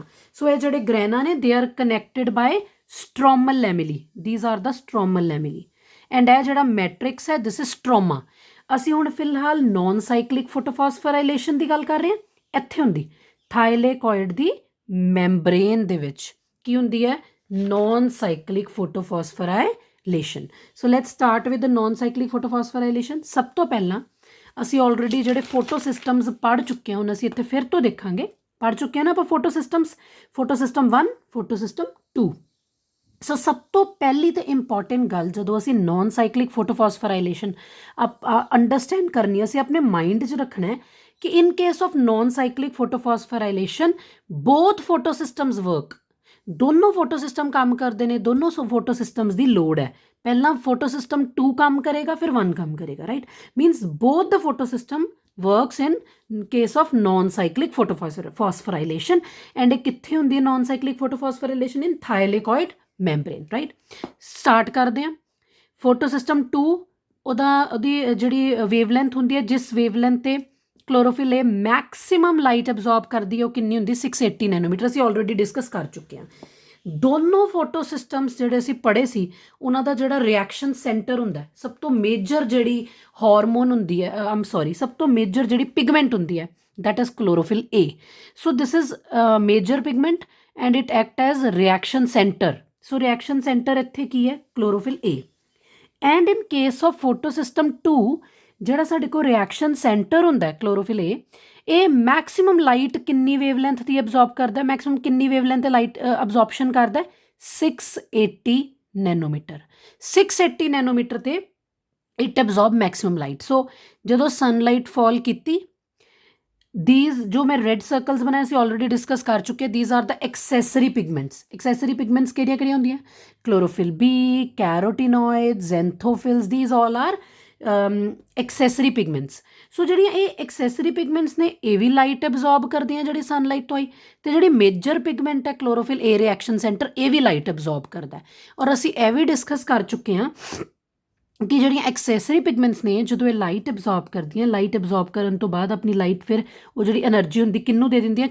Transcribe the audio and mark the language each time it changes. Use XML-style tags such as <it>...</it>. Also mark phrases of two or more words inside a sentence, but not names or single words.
<pa>ਸੋ ਇਹ ਜਿਹੜੇ ਗ੍ਰੈਨਾ ਨੇ</pa> <en>they are connected by stromal lamellae. These are the stromal lamellae and</en> <pa>ਇਹ ਜਿਹੜਾ ਮੈਟ੍ਰਿਕਸ ਹੈ</pa> <en>this is stroma.</en> <pa>ਅਸੀਂ ਹੁਣ ਫਿਲਹਾਲ</pa> <en>non cyclic photophosphorylation</en> <pa>ਦੀ ਗੱਲ ਕਰ ਰਹੇ ਹਾਂ. ਇੱਥੇ ਹੁੰਦੀ ਥਾਈਲੇਕੋਇਡ ਦੀ ਮੈਂਬਰੇਨ ਦੇ ਵਿੱਚ ਕੀ ਹੁੰਦੀ ਹੈ</pa> <en>non-cyclic photophosphorylation. So let's start with the non-cyclic photophosphorylation.</en> <pa>ਸਭ ਤੋਂ ਪਹਿਲਾਂ ਅਸੀਂ ਆਲਰੇਡੀ ਜਿਹੜੇ</pa> <en>photo systems</en> <pa>ਪੜ੍ਹ ਚੁੱਕੇ ਹਾਂ ਹੁਣ ਅਸੀਂ ਇੱਥੇ ਫਿਰ ਤੋਂ ਦੇਖਾਂਗੇ. ਪੜ੍ਹ ਚੁੱਕੇ ਹਾਂ ਨਾ ਆਪਾਂ</pa> <en>photo system 1 photo system 2.</en> <pa>ਸੋ ਸਭ ਤੋਂ ਪਹਿਲੀ ਤੇ ਇੰਪੋਰਟੈਂਟ ਗੱਲ ਜਦੋਂ ਅਸੀਂ</pa> <en>non cyclic photophosphorylation understand</en> <pa>ਕਰਨੀ ਅਸੀਂ ਆਪਣੇ ਮਾਈਂਡ 'ਚ ਰੱਖਣਾ ਹੈ ਕਿ</pa> <en>in case of non cyclic photophosphorylation both photo systems work.</en> <pa>ਦੋਨੋਂ</pa> <en>photo system</en> <pa>ਕੰਮ ਕਰਦੇ ਨੇ. ਦੋਨੋਂ</pa> <en>photo systems</en> <pa>ਦੀ ਲੋੜ ਹੈ. ਪਹਿਲਾਂ</pa> <en>photo system 2</en> <pa>ਕੰਮ ਕਰੇਗਾ ਫਿਰ 1 ਕੰਮ ਕਰੇਗਾ, ਰਾਈਟ?</pa> <en>means both the photo system works in case of non-cyclic photophosphorylation and</en> <pa>ਇਹ ਕਿੱਥੇ ਹੁੰਦੀ ਹੈ</pa> <en>non-cyclic photophosphorylation in thylakoid membrane, right?</en> <pa>Start ਕਰਦੇ ਹਾਂ.</pa> <en>photo system 2</en> <pa>ਉਹਦੀ ਜਿਹੜੀ ਵੇਵਲੈਂਥ ਹੁੰਦੀ ਹੈ, ਜਿਸ ਵੇਵਲੈਂਥ ਤੇ</pa> <en>chlorophyll A maximum light absorb</en> <pa>ਕਰਦੀ ਹੈ, ਉਹ ਕਿੰਨੀ ਹੁੰਦੀ 680 ਨੈਨੋਮੀਟਰ। ਅਸੀਂ ਆਲਰੇਡੀ ਡਿਸਕਸ ਕਰ ਚੁੱਕੇ ਹਾਂ। ਦੋਨੋਂ</pa> <en>photo systems</en> <pa>ਜਿਹੜੇ ਅਸੀਂ ਪੜ੍ਹੇ ਸੀ, ਉਹਨਾਂ ਦਾ ਜਿਹੜਾ</pa> <en>reaction center</en> <pa>ਹੁੰਦਾ, ਸਭ ਤੋਂ ਮੇਜਰ ਜਿਹੜੀ ਹਾਰਮੋਨ ਹੁੰਦੀ ਹੈ, ਆਮ ਸੌਰੀ, ਸਭ ਤੋਂ ਮੇਜਰ ਜਿਹੜੀ ਪਿਗਮੈਂਟ ਹੁੰਦੀ ਹੈ,</pa> <en>that is chlorophyll A. So this is a major pigment and it act as reaction center. So reaction center</en> <pa>ਇੱਥੇ ਕੀ ਹੈ?</pa> <en>chlorophyll A. And in case of photosystem 2,</en> <pa>ਜਿਹੜਾ ਸਾਡੇ ਕੋਲ</pa> <en>reaction center</en> <pa>ਹੁੰਦਾ</pa> <en>chlorophyll A,</en> <pa>ਇਹ</pa> <en>maximum light</en> <pa>ਕਿੰਨੀ ਵੇਵਲੈਂਥ ਦੀ ਅਬਜ਼ੌਰਬ ਕਰਦਾ? ਮੈਕਸਿਮਮ ਕਿੰਨੀ ਵੇਵਲੈਂਥ ਤੇ</pa> <en>light absorption</en> <pa>ਕਰਦਾ? 680 ਨੈਨੋਮੀਟਰ।</pa> <en>680 ਨੈਨੋਮੀਟਰ ਤੇ it absorb maximum light.</en> <pa>ਸੋ ਜਦੋਂ</pa> <en>sunlight fall</en> <pa>ਕੀਤੀ, these ਜੋ ਮੈਂ</pa> <en>red circles</en> <pa>ਬਣਾਏ ਸੀ</pa> <en>already discuss</en> <pa>ਕਰ ਚੁੱਕੇ,</pa> <en>these are the accessory pigments। accessory pigments</en> <pa>ਕਿਹੜੀਆਂ ਹੁੰਦੀਆਂ?</pa> <en>chlorophyll B, carotenoids, xanthophylls, these all are accessory pigments।</en> <pa>ਸੋ ਜਿਹੜੀਆਂ ਇਹ</pa> <en>accessory pigments</en> <pa>ਨੇ, ਇਹ ਵੀ</pa> <en>light absorb</en> <pa>ਕਰਦੀਆਂ ਜਿਹੜੀ ਸਨਲਾਈਟ ਤੋਂ ਆਈ, ਤੇ ਜਿਹੜੀ</pa> <en>major pigment</en> <pa>ਹੈ</pa> <en>chlorophyll A reaction center,</en> <pa>ਇਹ ਵੀ</pa> <en>light absorb</en> <pa>ਕਰਦਾ। ਔਰ ਅਸੀਂ ਇਹ ਵੀ ਡਿਸਕਸ ਕਰ ਚੁੱਕੇ ਹਾਂ ਕਿ ਜਿਹੜੀਆਂ</pa> <en>accessory pigments</en> <pa>ਨੇ, ਜਦੋਂ ਇਹ</pa> <en>light absorb</en> <pa>ਕਰਦੀਆਂ,</pa> <en>light absorb</en> <pa>ਕਰਨ ਤੋਂ ਬਾਅਦ ਆਪਣੀ ਲਾਈਟ ਫਿਰ ਉਹ ਜਿਹੜੀ એનર્ਜੀ ਹੁੰਦੀ ਕਿਹਨੂੰ ਦੇ ਦਿੰਦੀਆਂ?</pa>